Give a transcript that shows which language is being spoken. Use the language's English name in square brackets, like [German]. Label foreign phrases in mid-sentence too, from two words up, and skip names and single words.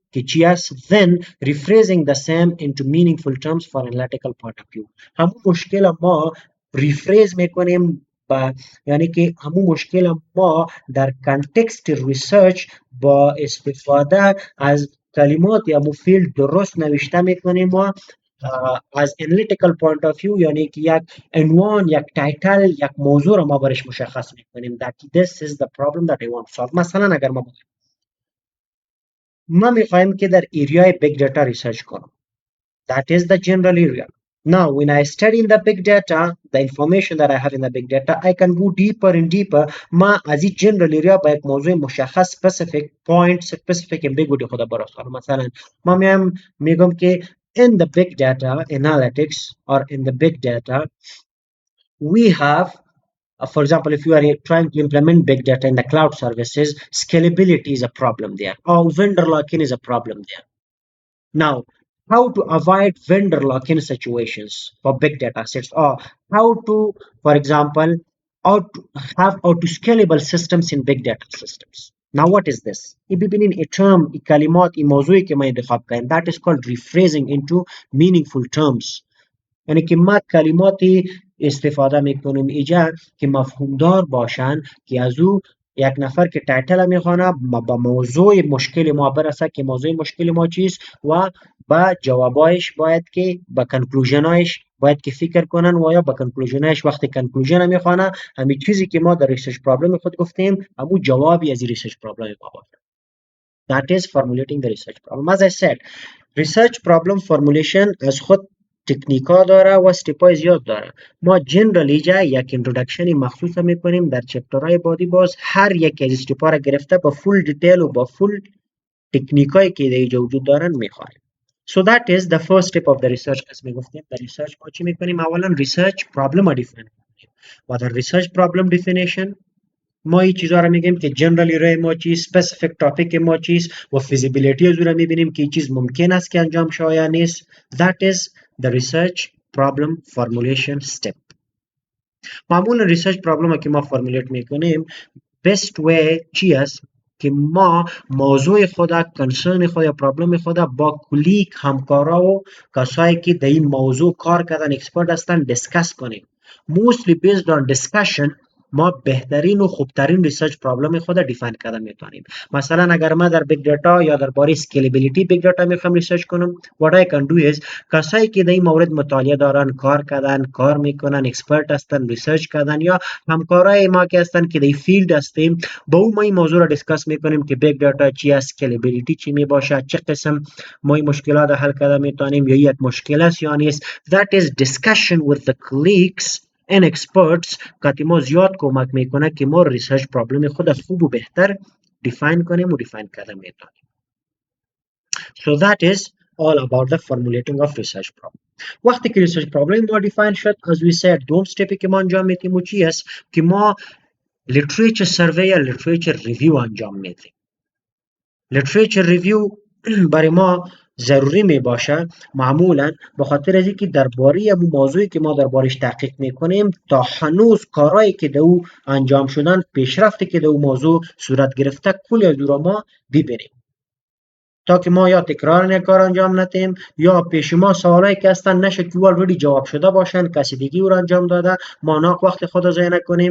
[Persian] که چی است [English] then rephrasing the same into meaningful terms for analytical point of view [Persian] همون مشکل ما rephrase میکنیم یعنی که همون مشکل ما در [English] context research [Persian] با استفاده از کلمات یا فیلد درست نوشته میکنیم و از [English] analytical point of view [Persian] یعنی که یک عنوان یک تایتل یک موضوع رو ما برش مشخص میکنیم [English] that this is the problem that I want to solve [Persian] مثلا اگر ما میخوایم که در [English] area big data research کنم that is the general area now when I study in the big data the information that I have in the big data I can go deeper and deeper [Persian] ما از این [English] general area [Persian] با یک موضوع مشخص [English] specific point specific ambiguity [Persian] خود براش کنم مثلا ما میگم که [English] in the big data analytics or in the big data we have for example if you are trying to implement big data in the cloud services scalability is a problem there or vendor lock-in is a problem there now how to avoid vendor lock-in situations for big data sets or how to for example how to have auto scalable systems in big data systems now what is this ببینین a term [Persian] کلمات موضوعی که ما انتخاب کردیم [English] that is called rephrasing into meaningful terms [Persian] یعنی که ما کلماتی استفاده میکنیم اینجا که مفهومدار باشن که از او یک نفر که تایتل میخوانه با موضوع مشکل ما برسه که موضوع مشکل ما چیست و با جوابایش باید که با کنکلوژنایش باید که فکر کنن و یا با کنکلوژنایش وقتی کنکلوژن میخوانه همین چیزی که ما در [English] research problem [Persian] خود گفتیم همون جوابی از [English] research problem [Persian] ما باشه. [English] That is formulating the research problem. As I said, research problem formulation [Persian] از خود تکنیکا داره و استپای زیاد داره. ما جنرالی جا یک اینترودکشن مخصوص میکنیم در چپترهای بعدی باز هر یک از استپا را گرفته با [English] full detail [Persian] و با فول تکنیکایی که در اینجا وجود دارن میخوانیم. [English] So that is the first step of the research. [Persian] as می گفتیم در ریسرچ ما چی میکنیم؟ اولا [English] research problem [Persian] را دیفاین کنیم. و در [English] research problem definition [Persian] ما این چیزها رو میگیم که جنرالی رای ما چیست، [English] specific topic [Persian] ما چیست و فیزیبیلیتی از اون رو میبینیم که این چیز ممکن است که انجام شه یا نیست. [English] That is the research problem formulation step. [Persian] معمولا [English] research problem [Persian] که ما فرمولیت میکنیم [English] best way [Persian] چی است که ما موضوع خود، کنسرن خود یا پرابلم خود با کلیک همکارا و کسایی که در این موضوع کار کردن اکسپرت هستن دیسکس کنیم. [English] Mostly based on discussion [Persian] ما بهترین و خوبترین [English] research problem [Persian] خود دیفاین کردن میتونیم. مثلا اگر ما در [English] big data [Persian] یا درباره [English] scalability big data [Persian] میخوام ریسرچ کنم، [English] what I can do is [Persian] کسایی که در این مورد مطالعه دارن، کار کردن، کار میکنن، اکسپرت هستن، ریسرچ کردن یا همکارای ما که هستن که در فیلد هستیم، با اون ما این موضوع را دیسکس میکنیم که [English] big data [Persian] چی است، اسکیلبیلیتی چی میباشه، چه قسم ما این مشکلات حل کردن میتونیم یا یک مشکل است یا نیست. [English] That is discussion with the colleagues and experts [Persian] که ما زیاد کمک میکنه که ما [English] research problem [Persian] خود از خوب و بهتر دیفاین کنیم و دیفاین کردن میتونیم. [English] So that is all about the formulating of research problem. [Persian] وقتی که [English] research problem [Persian] ما دیفاین شد، [English] as we said [Persian] دوم stepی که ما انجام میدیم و چی است که ما [English] literature survey [Persian] یا [English] literature review [Persian] انجام میدیم. [English] literature review [Persian] برای ما ضروری می باشه معمولا به خاطر از اینکه درباره اون موضوعی که ما دربارش تحقیق میکنیم تا هنوز کارهایی که در او انجام شدن، پیشرفتی که در او موضوع صورت گرفته کلی از او ما ببینیم تا که ما یا تکرار یک کار انجام ندیم یا پیش ما سوالایی که هستن نشه که already جواب شده باشن، کسی دیگه او را انجام داده، ما ناق وقت خود ضایع نکنیم.